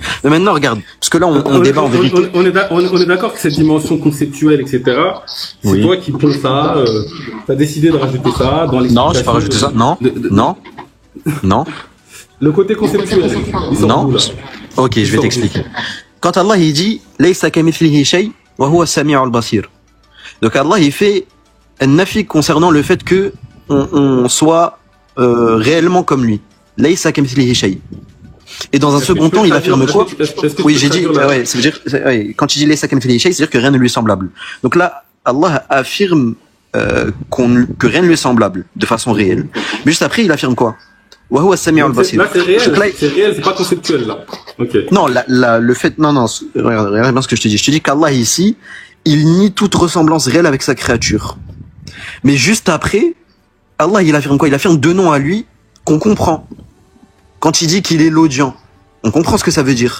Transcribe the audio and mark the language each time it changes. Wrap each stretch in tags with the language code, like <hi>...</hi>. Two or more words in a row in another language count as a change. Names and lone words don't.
<fr>Mais maintenant, regarde, parce que là, on débat en vérité. On est d'accord que cette dimension conceptuelle, etc., c'est toi qui poses ça, t'as décidé de rajouter ça dans les. Non, j'ai pas rajouté ça. Non, non. Le côté conceptuel. Non. Ok, je vais t'expliquer. Quand Allah, il dit,</fr> <ar>ليس كمثله شيء وهو السميع البصير.</ar> <fr>Donc Allah, il fait un nafi concernant le fait que on soit réellement comme lui.</fr> <ar>ليس كمثله شيء.</ar> <fr>Et dans un second temps, il affirme quoi? Oui, j'ai dit, ouais, ça veut dire, quand il dit</fr> <ar>ليس كمثله شيء,</ar> <fr>c'est-à-dire que rien ne lui est semblable. Donc là, Allah affirme que rien ne lui est semblable de façon réelle. Mais juste après, il affirme quoi?</fr> <ar>وهو السميع البصير.</ar> <fr>Là, c'est réel, c'est pas conceptuel, là. Ok. Non, le fait, non, regarde bien ce que je te dis. Je te dis qu'Allah ici, il nie toute ressemblance réelle avec sa créature. Mais juste après, Allah, il affirme quoi? Il affirme deux noms à lui qu'on comprend. Quand il dit qu'il est l'audient, on comprend ce que ça veut dire.</fr>